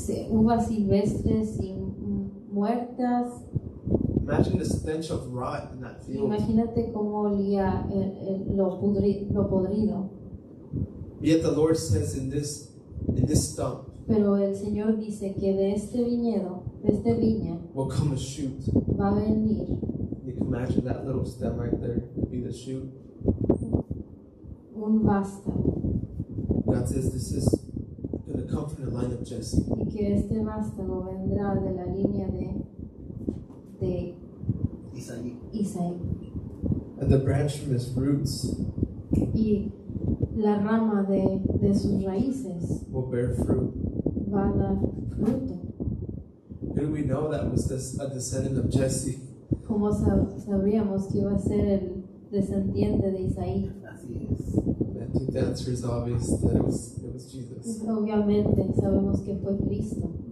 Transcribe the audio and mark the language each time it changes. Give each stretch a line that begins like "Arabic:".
Spanish: Uvas silvestres y muertas.
English: Imagine the stench of rot in that field.
Spanish: Imagínate cómo olía lo podrido.
English: Yet the Lord says in this stump
Spanish: Pero el Señor dice que de este viñedo, de esta viña,
English: will come a shoot.
Spanish: va a venir
English: You can imagine that little stem right there could be the shoot.
Spanish: un vástago.
English: God says this is going to come from the line of Jesse.
Spanish: Y que este vástago vendrá de la línea de Isaí.
English: And the branch from his roots
Spanish: Y la rama de sus raíces
English: will bear fruit.
Spanish: va a dar fruto.
English: How do we know that was a descendant of Jesse?
Spanish: ¿Cómo sabríamos que iba a ser el descendiente de Isaí? Así es.
English: I think the answer is obvious that it was Jesus.
Spanish: Obviamente sabemos que fue Cristo.